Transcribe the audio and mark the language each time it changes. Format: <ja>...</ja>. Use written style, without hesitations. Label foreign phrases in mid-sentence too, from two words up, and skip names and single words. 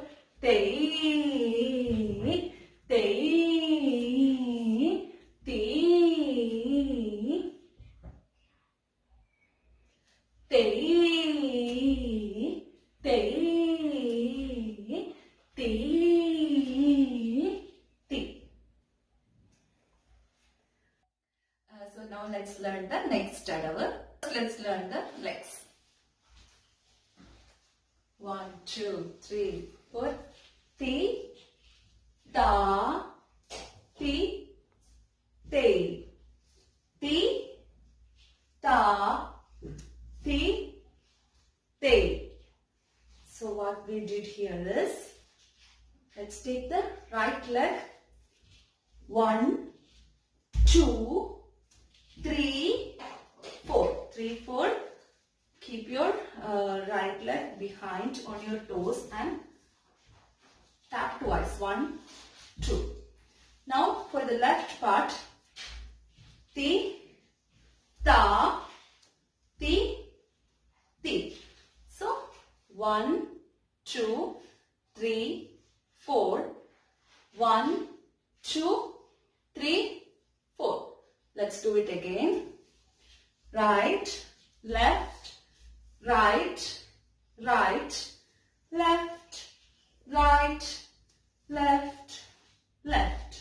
<en>Tei, tei, tei, tei, tei, tei, tei. So now let's learn the next adavu. Let's learn the legs. 1, 2, 3, 4. Ti, ta, ti, te. Ti, ta, ti, te. So what we did here is, let's take the right leg. 1, 2, 3, 4. 3, 4. Keep your right leg behind on your toes and tap twice. 1, 2. Now for the left part, ti, ta, ti, ti. So 1, 2, 3, 4. 1, 2, 3, 4. Let's do it again. Right, left, right, right, left, right, left, left.</en>